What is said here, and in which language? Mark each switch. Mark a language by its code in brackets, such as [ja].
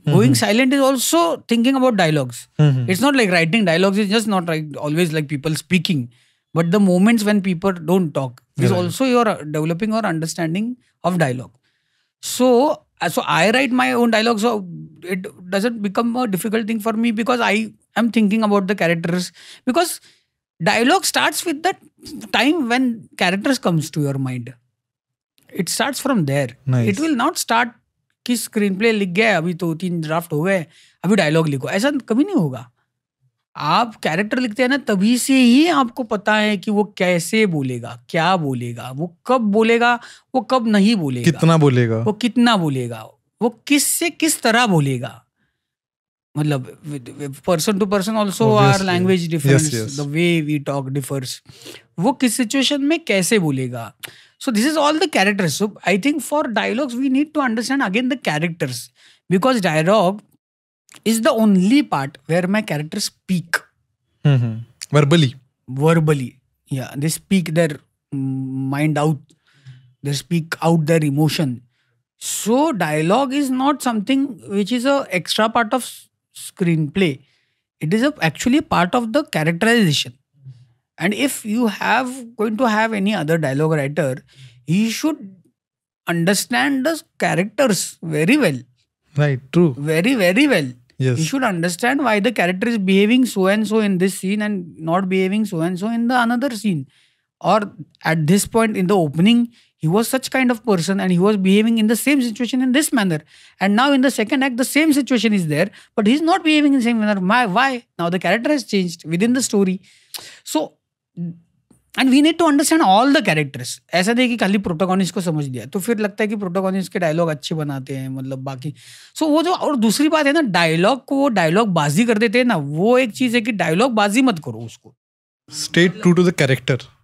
[en] Going silent is also thinking about dialogues. It's not like writing dialogues is just not like always like people speaking, but the moments when people don't talk is also you're developing your understanding of dialogue. So I write my own dialogue, so it doesn't become a difficult thing for me because I am thinking about the characters, because dialogue starts with the time when characters comes to your mind. It starts from there. Nice. It will not start [hi] कि screenplay लिख गए, अभी तो 3 draft हो गए, अभी dialogue लिखो. ऐसा कभी नहीं होगा. आप कैरेक्टर लिखते हैं ना, तभी से ही आपको पता है कि वो कैसे बोलेगा, क्या बोलेगा, वो कब बोलेगा, वो कब नहीं बोलेगा, वो कितना बोलेगा, वो किससे किस तरह बोलेगा. [en] मतलब person to person also our language difference, the way we talk differs. [hi] वो किस सिचुएशन में कैसे बोलेगा. [en] So this is all the characters. So I think for dialogues we need to understand again the characters, because dialogue is the only part where my characters speak. Verbally. Yeah, they speak their mind out. They speak out their emotion. So dialogue is not something which is a extra part of screenplay. It is actually part of the characterization. And if you going to have any other dialogue writer, he should understand the characters very well. Right, true. Very, very well. Yes. He should understand why the character is behaving so and so in this scene and not behaving so and so in the another scene. Or at this point in the opening, he was such kind of person and he was behaving in the same situation in this manner. And now in the second act, the same situation is there, but he's not behaving in the same manner. Why? Now the character has changed within the story. So and we need to understand all the characters. [hi] ऐसा नहीं कि खाली protagonist को समझ लिया तो फिर लगता है कि प्रोटोगोनिस्ट के डायलॉग अच्छे बनाते हैं, मतलब बाकी. सो वो जो, और दूसरी बात है ना, डायलॉग को वो डायलॉग बाजी कर देते हैं ना, वो एक चीज है कि डायलॉग बाजी मत करो उसको. [en] Stay true to the character.